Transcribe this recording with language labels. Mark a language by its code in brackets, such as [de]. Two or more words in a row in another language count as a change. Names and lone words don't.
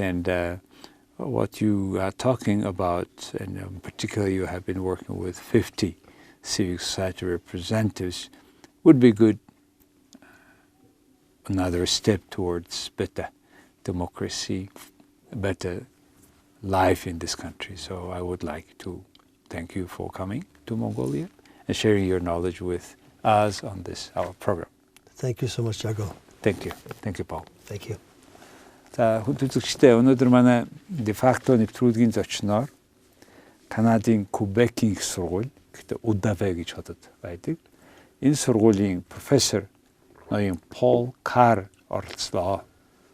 [en] And what you are talking about, and particularly you have been working with 50 civic society representatives, would be good, another step towards better democracy, better life in this country. So I would like to thank you for coming to Mongolia and sharing your knowledge with us on this, our program. Thank you so much, Jargal. Thank you. Thank you, Paul. Thank you. [mn] За хүндэтгэгчдээ өнөөдөр манай Defacto нэвтрүүлгийн зочноор Канадын Кюбекийн их сургууль, гэхдээ Удавэ гэж хотод байдаг. Энэ сургуулийн профессор ноён R.Carr оролцлоо.